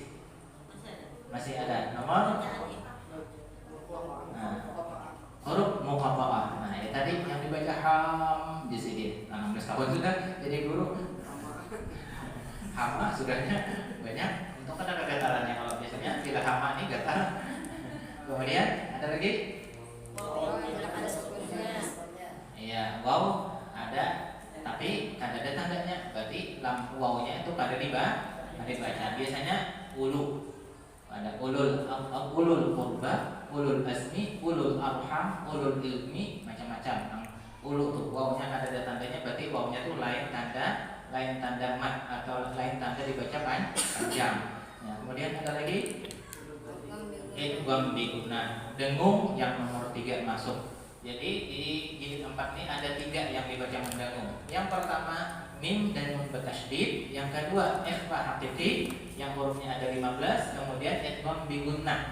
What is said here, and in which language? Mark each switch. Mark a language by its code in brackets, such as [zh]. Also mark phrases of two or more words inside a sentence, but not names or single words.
[bjn] Masih ada nomor huruf muqatta'ah. Nah, ya tadi yang dibaca ham di sini. 16 tahun sudah jadi guru. Hama sudahnya banyak. Untuk ada kegatalannya, kalau biasanya tidak hama ini gatal. Kemudian ada lagi? Iya, waw ada, tapi kada ada tandanya. Berarti lam wawnya itu kada dibaca. Biasanya ulu. Ada [ar] أولو القربى, أولو العزم, أولو الأرحام, أولو العلم, [bjn] macam-macam. Ulu tuh wawnya kada ada tandanya, berarti wawnya tuh lain tanda mat atau lain tanda dibaca panjang. Nah, kemudian ada lagi [ar] إدغام بغنة, [bjn] dengung yang nomor 3 masuk. Jadi di jilid 4 ini ada 3 yang dibaca mendengung. Yang pertama mim dan nun bertasydid. Yang kedua [ar] إخفاء حقيقي [bjn] yang hurufnya ada 15, kemudian [ar] إدغام بغنة.